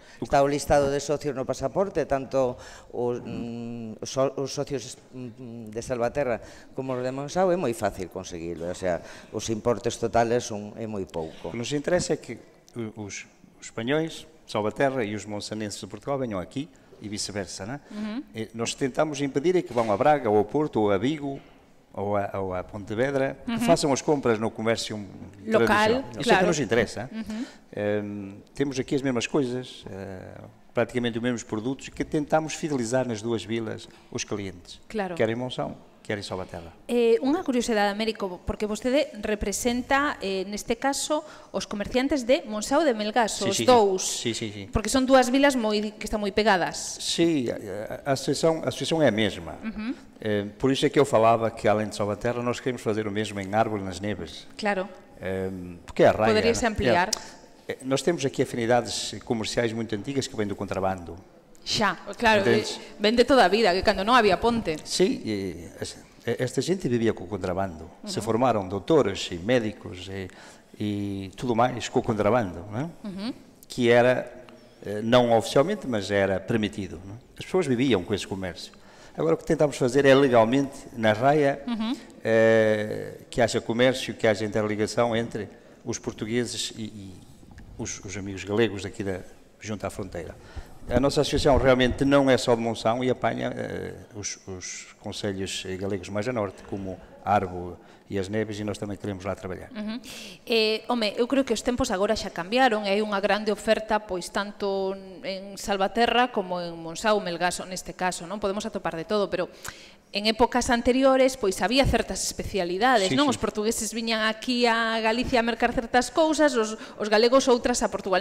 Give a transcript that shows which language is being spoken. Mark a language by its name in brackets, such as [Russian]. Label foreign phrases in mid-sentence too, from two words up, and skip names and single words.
[Galician] Está o listado de socios no pasaporte, tanto os socios de Salvaterra como os de Monsao, é moi fácil conseguirlo, o sea, os importes totales é moi pouco. [Portuguese] O que nos interesa é que os españois, Salvaterra e os monsanenses de Portugal venham aqui e vice-versa, né? Nós tentamos impedir que vão a Braga, ou a Porto, ou a Vigo, ou a Pontevedra, que façam as compras no comércio local. Isso é que nos interessa. Temos aqui as mesmas coisas, praticamente os mesmos produtos, que tentamos fidelizar nas duas vilas os clientes, quer em Monção, quer em Salvaterra. [Galician] Unha curiosidade, Américo, porque vostede representa, neste caso, os comerciantes de Monsao e de Melgaso, os dous. Sí. Porque son dúas vilas que están moi pegadas. Sí, [Portuguese] a associação é a mesma. Por isso é que eu falava que, além de Salvaterra, nós queremos fazer o mesmo em Árbol e nas Neves. [Galician] Claro. Porque é a raia. [Portuguese] Poderia-se ampliar. Nós temos aqui afinidades comerciais muito antigas que vêm do contrabando. [Galician] Xa, claro, ven de toda a vida, que cando non había ponte. Sí, esta gente vivia co contrabando. Se formaron doutores e médicos e tudo máis co contrabando, que era, [Portuguese] não oficialmente, mas era permitido. As pessoas viviam com esse comércio. Agora o que tentamos fazer é legalmente, na raia, que haja comércio, que haja interligação entre os portugueses e os amigos galegos daqui junto à fronteira. A nossa associação realmente não é só de Monção e apanha os concelhos galegos mais a norte, como Arbo e as Neves, e nós também queremos lá trabalhar. [Galician] Home, eu creo que os tempos agora xa cambiaron, hai unha grande oferta, pois tanto en Salvaterra como en Monsao, Melgaso, neste caso, non podemos atopar de todo, pero en épocas anteriores, pois había certas especialidades, non? Os portugueses viñan aquí a Galicia a mercar certas cousas, os galegos outras a Portugal.